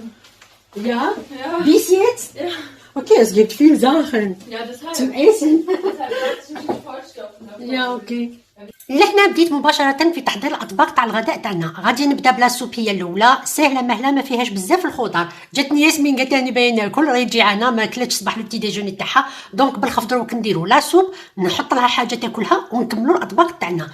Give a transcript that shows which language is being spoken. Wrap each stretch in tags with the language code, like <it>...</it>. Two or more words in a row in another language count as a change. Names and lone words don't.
<de>Ja? Ja. Bis jetzt? Ja, Okay, es gibt viele Sachen ja deshalb. zum Essen. Deshalb wollte ich mich vollstopfen davon. Ja, okay.</de> <ar>لحنا بديت مباشرة في تحضير الأطباق تاع الغداء تاعنا. غادي نبدا بلا سوبية الأولى، سهلة مهلة ما فيهاش بزاف الخضر. جاتني ياسمين قالت لي باين ناكل، راهي جيعانة ما كلاتش صباح</ar> <fr>le petit déjeuner</fr> <ar>تاعها، دونك بالخف دروك نديرو</ar> <fr>la soupe,</fr> <ar>نحط لها حاجة تاكلها ونكملوا الأطباق تاعنا.</ar>